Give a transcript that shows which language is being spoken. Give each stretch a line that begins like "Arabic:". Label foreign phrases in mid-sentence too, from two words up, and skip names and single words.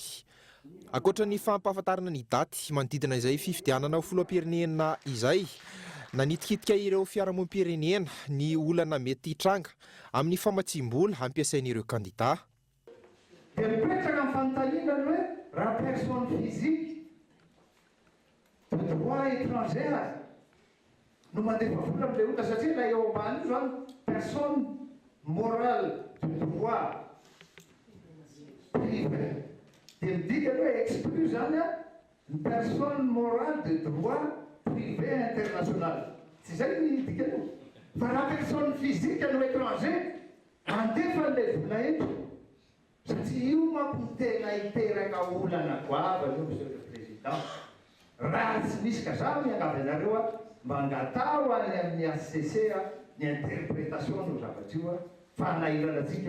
Malagasy: Ankoatra ny fampahafantarana ny daty manodidina izay fifidianana ho filoham-pirenena izay, nanitikitika ireo fiarahamonim-pirenena ny olana mety hitranga amin'ny famatsim-bola ampiasain'ireo kandidà. Mipetraka amin'ny fanontaniana hoe raha
French: personne physique de droit étrangère
Malagasy: no mandefa vola am'le ota satria la eo ambany io zany
French: personne morale de droit
Malagasy: privé de midika hoe exclu zany
French: a une personne morale de droit privé international
Malagasy: tsy zay ny dikany fa raha
French: personne physique
Malagasy: no étranger andefa le vola eto satria io manko tena hiteraka olana goava io
French: monsieur le président
Malagasy: raha tsy misy ka za miangavy anareo a mba angatao any amin'ny ACC ny interprétation no zavatra io a fa nahirana antsika eo.